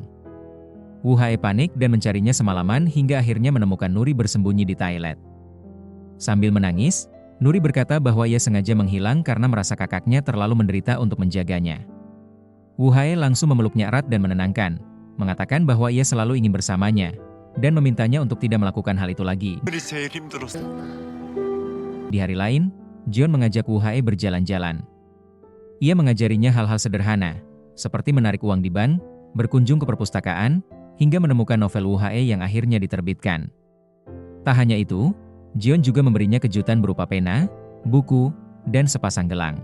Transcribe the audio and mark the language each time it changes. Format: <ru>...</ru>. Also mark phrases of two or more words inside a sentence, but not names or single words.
<id>Wu Hae panik dan mencarinya semalaman hingga akhirnya menemukan Nuri bersembunyi di toilet. Sambil menangis, Nuri berkata bahwa ia sengaja menghilang karena merasa kakaknya terlalu menderita untuk menjaganya. Wu Hae langsung memeluknya erat dan menenangkan, mengatakan bahwa ia selalu ingin bersamanya, dan memintanya untuk tidak melakukan hal itu lagi.</id> <ko>오늘이 제일 힘들었어.</ko> <id>Di hari lain, Jion mengajak Wu Hae berjalan-jalan. Ia mengajarinya hal-hal sederhana, seperti menarik uang di bank, berkunjung ke perpustakaan, hingga menemukan novel Wu Hae yang akhirnya diterbitkan. Tak hanya itu, Jion juga memberinya kejutan berupa pena, buku, dan sepasang gelang.</id>